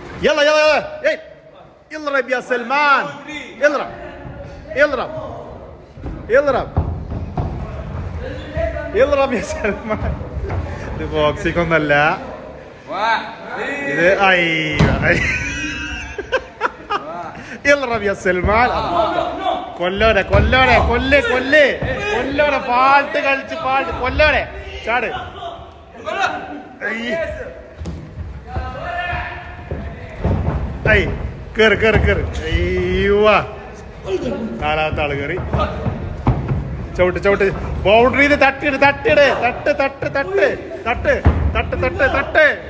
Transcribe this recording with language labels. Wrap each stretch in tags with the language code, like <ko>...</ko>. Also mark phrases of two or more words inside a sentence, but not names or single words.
<ar>يلا يلا يلا ايه اضرب يا سلمان اضرب اضرب اضرب اضرب يا سلمان</ar> <ml>ഇത് ബോക്സിംഗ് ഒന്നല്ല ഇത്</ml> <ar>اضرب يا سلمان</ar> <ml>കൊല്ലോടെ കൊല്ലോടെ കൊല്ല് കൊല്ല് കൊല്ലോടെ പാട്ട് കളിച്ച് പാട്ട് കൊല്ലോടെ ചാട് കേറ് കേറ് കേറ് അയ്യോ നാലാമത്തെ ആള് കേറി ചവിട്ട് ചവിട്ട് ബൗണ്ടറിന്ന് തട്ടിട് തട്ടിട് തട്ട് തട്ട് തട്ട് തട്ട് തട്ട് തട്ട് തട്ട്</ml>